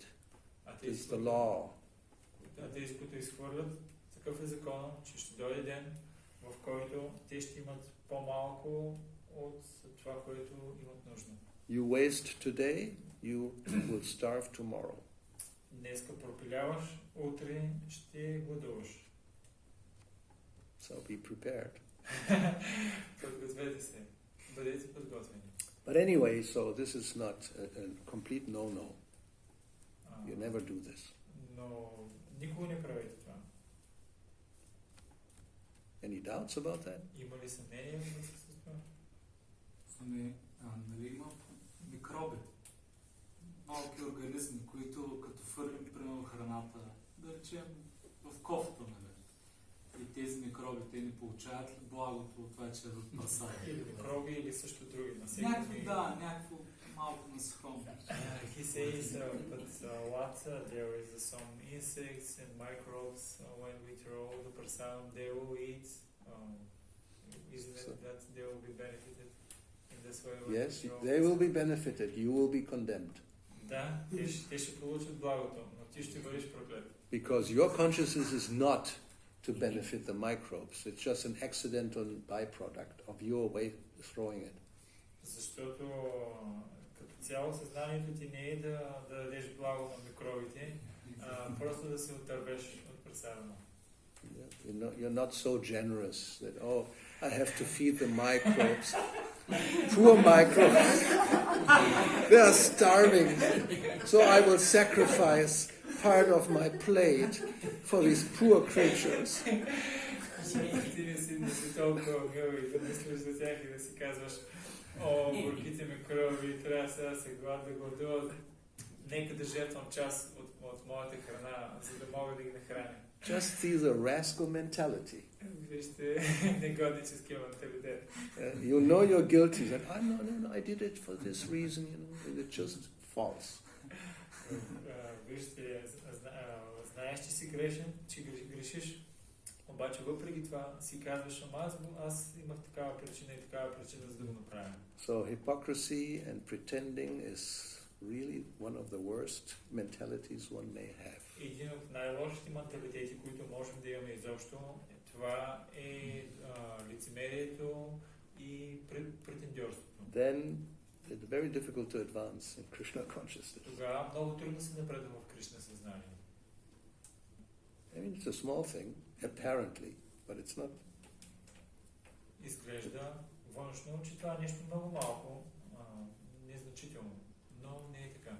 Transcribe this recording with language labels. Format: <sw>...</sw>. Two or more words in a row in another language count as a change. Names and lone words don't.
<en>It's the law.</en> <bg>А тези, които изхвърлят, такъв е закона, че ще дойде ден, в който те ще имат по-малко от това, което имат нужда.</bg> <en>You waste today, you will starve tomorrow.</en> <bg>Днеска пропиляваш, утре ще гладуваш.</bg> <en>So be prepared.</en> <bg>Подгответе се. Бъдете подготвени.</bg> <en>But anyway, so this is not a complete no-no. You never do this.</en> <bg>Но никога не правите това.</bg> <en>Any doubts about that?</en> <bg>Има ли съмнение във връзка с това? Ами, нали има микроби, малки организми, които като фърлим примерно храната, да речем в кофта, нали? И тези микроби, те не получават ли благото от това, че е прасава? Или микроби, или също други насекоми. Някакво малко насекомо.</bg> <en>He says, but what there is some insects and microbes when we throw the prasadam, they will eat. Isn't it that they will be benefited in this way? Yes, they will be benefited. You will be condemned.</en> <bg>Да, те ще получат благото, но ти ще бъдеш проклет.</bg> <en>Because your consciousness is not to benefit the microbes. It's just an accidental byproduct of your way throwing it.</en> <bg>Защото като цяло съзнанието ти не е да дадеш благо на микробите, просто да се отървеш от пресадено.</bg> <en>You're not so generous that, oh, I have to feed the microbes. Poor microbes. They are starving. So I will sacrifice part of my plate for these poor creatures.</en> <bg>Ти не си толкова мил и да мислиш за тях и да си казваш, горките микроби, трябва сега да се гладуват. Нека да жертвам част от моята храна, за да мога да ги нахраня.</bg> <en>Just see the rascal mentality.</en> <bg>Вижте негодническия менталитет.</bg> <en>You know you're guilty. That no, I did it for this reason. It's just false.</en> <bg>Вижте, знаеш, че си грешен, че грешиш, обаче въпреки това си казваш, аз имах такава причина и такава причина, за да го направя.</bg> <en>So hypocrisy and pretending is really one of the worst mentalities one may have.</en> <bg>Един от най-лошите менталитети, които можем да имаме изобщо, това е лицемерието и претендьорството.</bg> <en>Then it's very difficult to advance in Krishna consciousness.</en> <bg>Тогава много трудно се напредва в Кришна съзнание.</bg> <en>I mean, it's a small thing, apparently, but it's not.</en> <bg>Изглежда външно, че това е нещо много малко, незначително, но не е така.</bg>